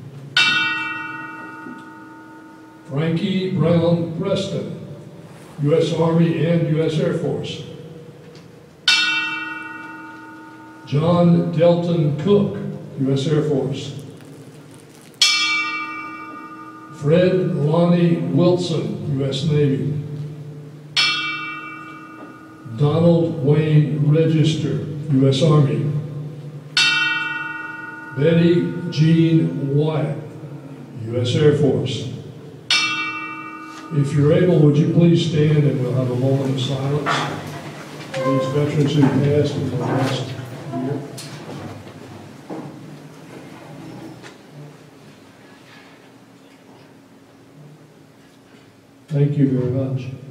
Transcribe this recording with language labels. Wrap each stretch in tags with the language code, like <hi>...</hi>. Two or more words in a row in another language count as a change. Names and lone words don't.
<en>Frankie Brown Preston, U.S. Army and U.S. Air Force. John Delton Cook, U.S. Air Force. Fred Lonnie Wilson, U.S. Navy. Donald Wayne Register, U.S. Army. Betty Jean Wyatt, U.S. Air Force. If you're able, would you please stand and we'll have a moment of silence for these veterans who passed in the last year. Thank you very much.</en>